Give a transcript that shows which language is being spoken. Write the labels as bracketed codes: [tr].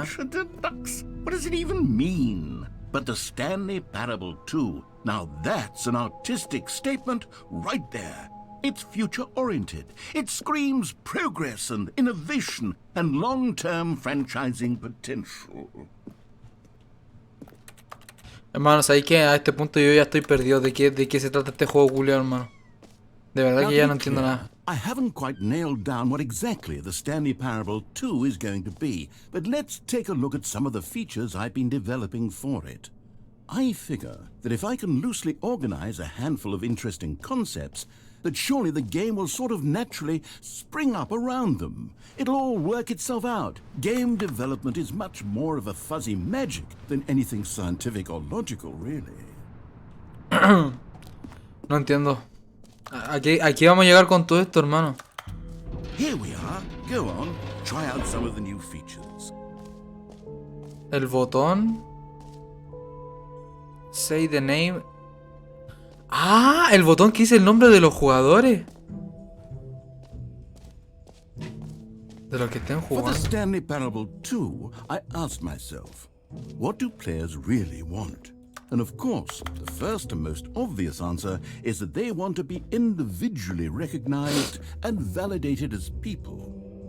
[en] Ultra Deluxe? What does it even mean? But the Stanley Parable 2, now that's an artistic statement right there. It's future-oriented. It screams progress and innovation and long-term franchising potential. [es] Hermano, ¿sabes qué? A este punto yo ya estoy perdido de qué se trata este juego, Julio, hermano. De verdad que ya no entiendo nada. [en] I haven't quite nailed down what exactly the Stanley Parable 2 is going to be, but let's take a look at some of the features I've been developing for it. I figure that if I can loosely organize a handful of interesting concepts, that surely the game will sort of naturally spring up around them. It'll all work itself out. Game development is much more of a fuzzy magic than anything scientific or logical, really. [es] No entiendo. Aquí vamos a llegar con todo esto, hermano. [en] Here we are. Go on, try out some of the new features. [es] El botón. [en] Say the name. [es] Ah, el botón que dice el nombre de los jugadores. De los que estén [en] For the [es] jugando. [en] Stanley Parable 2, I asked myself, what do players really want? And of course, the first and most obvious answer is that they want to be individually recognized and validated as people.